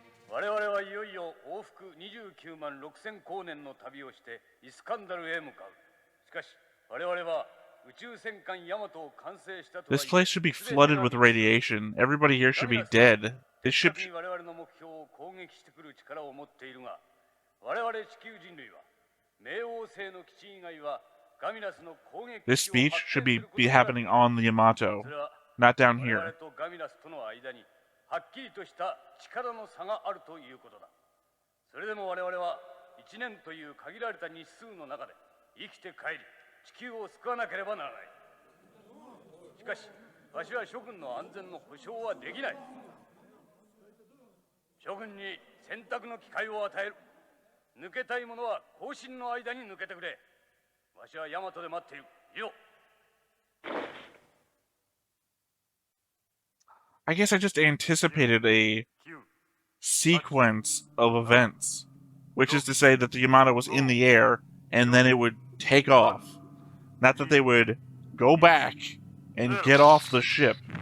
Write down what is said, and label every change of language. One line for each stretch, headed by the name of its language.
Japanese: 我々はいよいよ往復29万6000光年の旅をしてイスカンダルへ向かう。しかし我々は宇宙戦艦ヤマトを完成したと。
English: This place should be flooded with radiation. Everybody here should be dead. This ship.
Japanese: 我々の目標を攻撃してくる力を持っているが、我々地球人類は冥王星の基地以外はガミラスの攻撃。
English: This speech should be happening on the Yamato, not down here.
Japanese: 我々とガミラスとの間にはっきりとした力の差があるということだ。それでも我々は1年という限られた日数の中で生きて帰り地球を救わなければならない。しかしわしは諸君の安全の保証はできない。諸君に選択の機会を与える。抜けたい者は後進の間に抜けてくれ。わしはヤマトで待っている。以上。
English: I guess I just anticipated a sequence of events, which is to say that the Yamato was in the air and then it would take off. Not that they would go back and get off the ship.